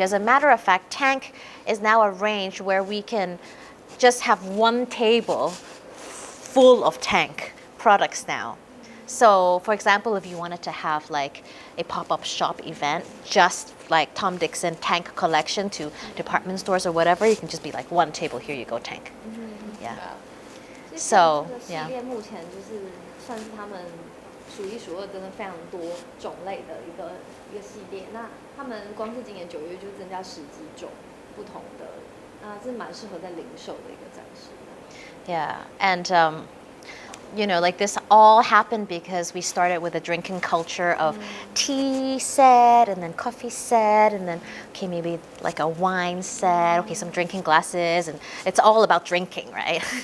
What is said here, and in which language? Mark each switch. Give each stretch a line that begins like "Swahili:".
English: As a matter of fact, tank is now a range where we can just have one table full of tank products now. So for example, if you wanted to have like a pop-up shop event, just like TomDixon tank collection to department stores or whatever, you can just be like one table, here you go, tank. Yeah. So,
Chinese: 这个系列目前就是算是他们数一数二，真的非常多种类的一个系列。那他们光是今年9月就增加10几种不同的，这蛮适合在零售的一个展示。
English: Yeah, and like this all happened because we started with a drinking culture of tea set and then coffee set and then, okay, maybe like a wine set, okay, some drinking glasses, and it's all about drinking, right?